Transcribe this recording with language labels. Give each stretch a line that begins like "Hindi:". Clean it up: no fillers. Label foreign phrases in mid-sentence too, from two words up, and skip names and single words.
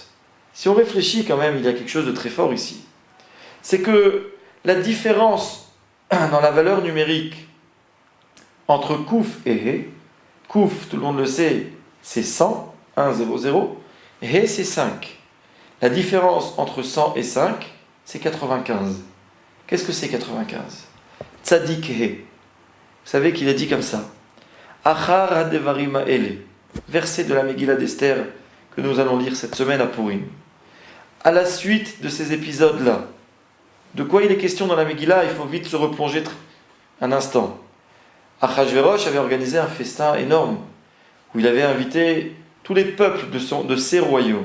French: Si on réfléchit quand même, il y a quelque chose de très fort ici. C'est que la différence dans la valeur numérique entre Kouf et He, Kouf, tout le monde le sait, c'est 100, 1, 0, 0, He c'est 5. La différence entre 100 et 5, c'est 95. Qu'est-ce que c'est 95? Tzadik He. Vous savez qu'il est dit comme ça.
Hebrew: אחר הדברים האלה.
French: Verset de la Megillah d'Esther que nous allons lire cette semaine à Purim. À la suite de ces épisodes-là, de quoi il est question dans la Megillah? Il faut vite se replonger un instant. Achashverosh avait organisé un festin énorme où il avait invité tous les peuples de ses royaumes.